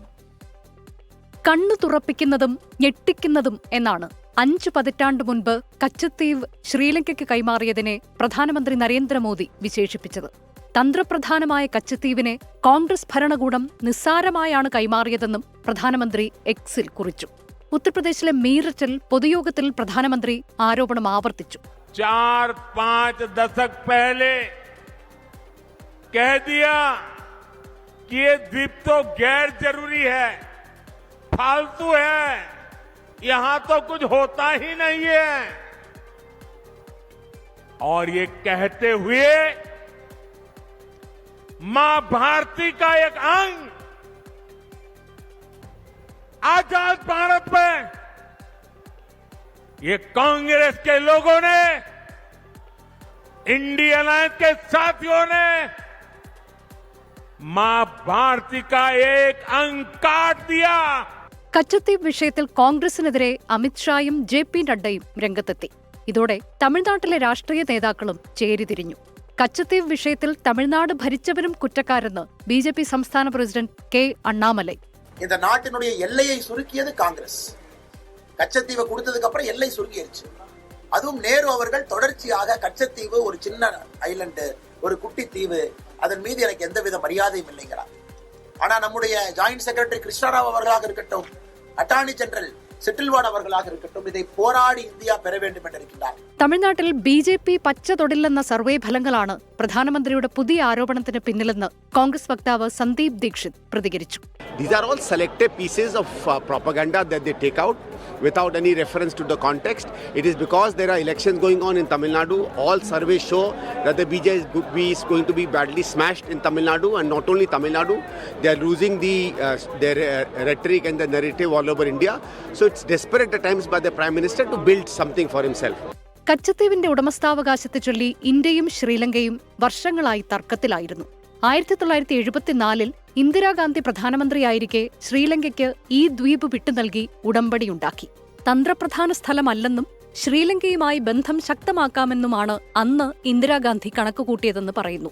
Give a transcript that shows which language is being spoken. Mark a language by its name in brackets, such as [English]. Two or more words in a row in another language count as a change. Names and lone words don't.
[Malayalam] കണ്ണു തുറപ്പിക്കുന്നതും ഞെട്ടിക്കുന്നതും എന്നാണ് 5 പതിറ്റാണ്ട് മുൻപ് കച്ചത്തീവ് ശ്രീലങ്കയ്ക്ക് കൈമാറിയതിനെ പ്രധാനമന്ത്രി നരേന്ദ്രമോദി വിശേഷിപ്പിച്ചത്. തന്ത്രപ്രധാനമായ കച്ചത്തീവിനെ കോൺഗ്രസ് ഭരണകൂടം നിസ്സാരമായാണ് കൈമാറിയതെന്നും പ്രധാനമന്ത്രി എക്സിൽ കുറിച്ചു. ഉത്തർപ്രദേശിലെ മീററ്റിൽ പൊതുയോഗത്തിൽ പ്രധാനമന്ത്രി ആരോപണം ആവർത്തിച്ചു. [Hindi] 4-5 दशक पहले कह दिया कि ये द्वीप तो गैर जरूरी है, फालतू है, यहां तो कुछ होता ही नहीं है। और ये कहते हुए मां भारती का एक अंग आजाद भारत में ये कांग्रेस के लोगों ने, इंडियन अलायंस के साथियों ने मां भारती का एक अंग काट दिया. [Malayalam] കച്ചത്തീവ് വിഷയത്തിൽ കോൺഗ്രസിനെതിരെ അമിത്ഷായും ജെ.പി. നഡ്ഡയും രംഗത്തെത്തി. ഇതോടെ തമിഴ്നാട്ടിലെ രാഷ്ട്രീയ നേതാക്കളും ചേരിതിരിഞ്ഞു. കച്ചത്തീവ് വിഷയത്തിൽ തമിഴ്നാട് ഭരിച്ചവരും കുറ്റക്കാരെന്ന് ബി.ജെ.പി. സംസ്ഥാന പ്രസിഡന്റ് കെ അണ്ണാമലൈ. [Tamil] இந்த நாட்டினுடைய எல்லையை சுருக்கியது காங்கிரஸ். கச்சத்தீவை கொடுத்ததுக்கு அப்புறம் எல்லை சுருக்கிடுச்சு. அதுவும் நேரு அவர்கள் தொடர்ச்சியாக கச்சத்தீவு ஒரு சின்ன ஐலண்டு, ஒரு குட்டி தீவு, அதன் மீது எனக்கு எந்தவித மரியாதையும் இல்லைங்கிறார். ஆனா நம்முடைய [English] joint secretary [Tamil] கிருஷ்ணராவ் அவர்களாக இருக்கட்டும், [English] attorney general [Tamil] செட்டில்வாட் அவர்களாக இருக்கட்டும், இதை போராடி இந்தியா பெற வேண்டும் என்றிருக்கிறார். [Malayalam] തമിഴ്നാട്ടിൽ ബി.ജെ.പി. പച്ച തൊടില്ലെന്ന സർവേ ഫലങ്ങളാണ് പ്രധാനമന്ത്രിയുടെ പുതിയ ആരോപണത്തിന് പിന്നിലെന്ന് കോൺഗ്രസ് വക്താവ് സന്ദീപ് ദീക്ഷിത് പ്രതികരിച്ചു. [English] These are all selective pieces of propaganda that they take out without any reference to the context. It is because there are elections going on in Tamil Nadu. All surveys show that the BJP is going to be badly smashed in Tamil Nadu, and not only Tamil Nadu, they are losing their rhetoric and the narrative all over India. So it's desperate at times by the Prime Minister to build something for himself. [Malayalam] കച്ചത്തീവിന്റെ ഉടമസ്ഥാവകാശത്തെ ചൊല്ലി ഇന്ത്യയും ശ്രീലങ്കയും വർഷങ്ങളായി തർക്കത്തിലായിരുന്നു. 1974 ഇന്ദിരാഗാന്ധി പ്രധാനമന്ത്രിയായിരിക്കെ ശ്രീലങ്കയ്ക്ക് ഈ ദ്വീപ് വിട്ടുനൽകി ഉടമ്പടിയുണ്ടാക്കി. തന്ത്രപ്രധാന സ്ഥലമല്ലെന്നും ശ്രീലങ്കയുമായി ബന്ധം ശക്തമാക്കാമെന്നുമാണ് അന്ന് ഇന്ദിരാഗാന്ധി കണക്കുകൂട്ടിയതെന്ന് പറയുന്നു.